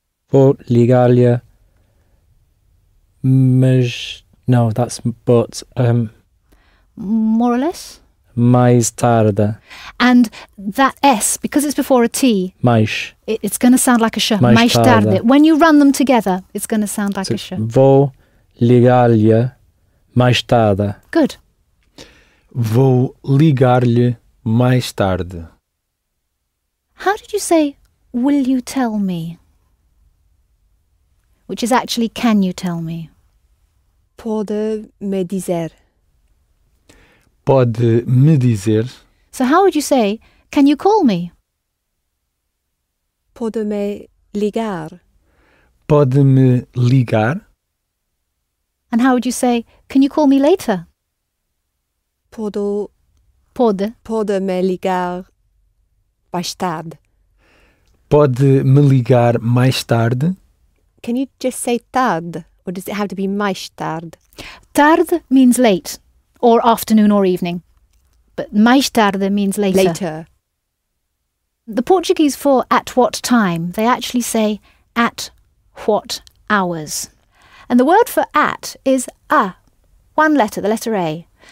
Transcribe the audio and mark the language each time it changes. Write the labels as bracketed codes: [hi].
[pt] Vou ligar-lhe. Mas no, [en] that's but More or less. [pt] mais tarde. [en] And that S, because it's before a T, [pt] Mais. [en] it's going to sound like a sh. [pt] Mais tarde. [en] When you run them together, it's going to sound like So, a sh. [pt] vou ligar-lhe mais tarde. [en] Good. [pt] Vou ligar-lhe mais tarde. [en] How did you say, will you tell me? Which is actually, can you tell me? [pt] Pode me dizer. Pode me dizer. [en] So how would you say, can you call me? [pt] Pode me ligar. Pode me ligar. [en] And how would you say, can you call me later? [pt] Pode Pode. me ligar mais tarde. Pode me ligar mais tarde. [en] Can you just say tarde? Or does it have to be mais tarde? Tarde means late, or afternoon or evening. But mais tarde means later. Later. The Portuguese for at what time, they actually say at what hours. And the word for at is a, one letter, the letter A.